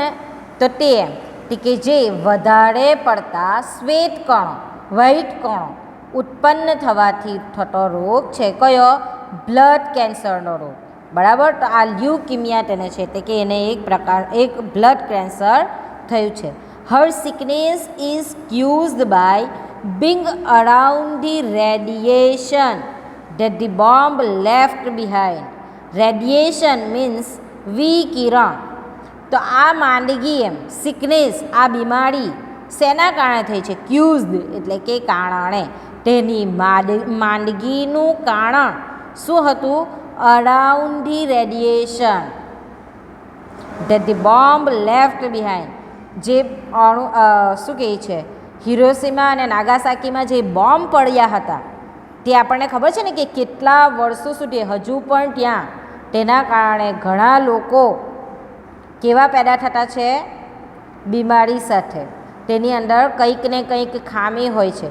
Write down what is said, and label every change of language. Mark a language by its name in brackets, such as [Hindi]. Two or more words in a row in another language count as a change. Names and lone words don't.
[Gujarati] તો તે એમ કે જે વધારે પડતા શ્વેત કણો, વ્હાઇટ કણો ઉત્પન્ન થવાથી થતો રોગ છે. કયો? બ્લડ કેન્સરનો રોગ. બરાબર. તો આ લ્યુકીમિયા તેને છે તે કે એને એક [English] blood cancer [Gujarati] થયું છે. [English] her sickness is caused by being around the radiation that the bomb left behind. Radiation means વિકિરણ. [Gujarati] તો આ માંદગી એમ સિકનેસ, આ બીમારી શેના કારણે થઈ છે? ક્યુઝડ એટલે કે કારણે. તેની માંદગીનું કારણ શું હતું? [English] around the radiation that the bomb left behind. [Gujarati] જે શું કહે છે, હિરોશીમા અને નાગાસાકીમાં જે બોમ્બ પડ્યા હતા તે આપણને ખબર છે ને કે કેટલા વર્ષો સુધી હજુ પણ ત્યાં તેના કારણે ઘણા લોકો કેવા પેદા થતા છે? બીમારી સાથે. તેની અંદર કંઈક ને કંઈક ખામી હોય છે.